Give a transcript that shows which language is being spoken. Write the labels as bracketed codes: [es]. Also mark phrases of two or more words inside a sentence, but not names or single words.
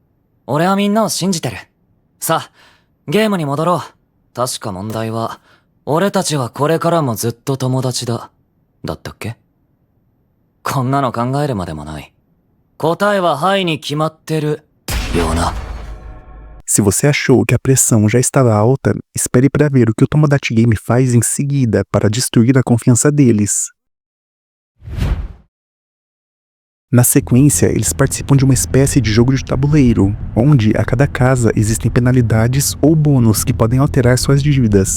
[ja] 俺はみんなを信じてる。さあ、ゲームに戻ろう。確か問題は、俺たちはこれからもずっと友達だ。だったっけ？こんなの考えるまでもない。答えははいに決まってるよな。 [pt] Se você achou que a pressão já estava alta, espere para ver o que o Tomodachi Game faz em seguida para destruir a confiança deles. Na sequência, eles participam de uma espécie de jogo de tabuleiro, onde a cada casa existem penalidades ou bônus que podem alterar suas dívidas.